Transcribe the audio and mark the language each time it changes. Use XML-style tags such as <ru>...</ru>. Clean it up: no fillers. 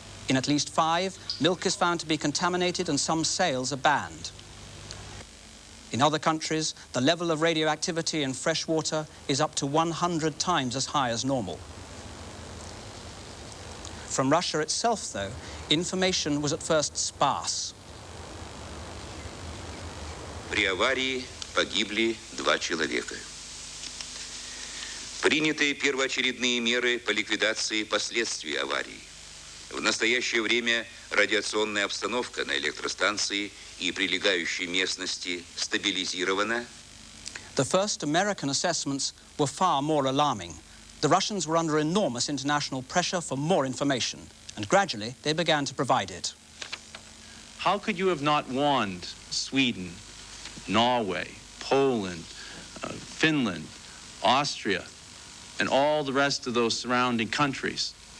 <en>In at least 5, milk is found to be contaminated and some sales are banned. In other countries, the level of radioactivity in fresh water is up to 100 times as high as normal. From Russia itself, though, information was at first sparse.</en> <ru>При аварии погибли 2 человека. Приняты первоочередные меры по ликвидации последствий аварии. В настоящее время радиационная обстановка на электростанции и прилегающей местности стабилизирована.</ru> <en>The first American assessments were far more alarming. The Russians were under enormous international pressure for more information, and gradually they began to provide it. How could you have not warned Sweden, Norway, Poland, Finland, Austria, and all the rest of those surrounding countries?</en>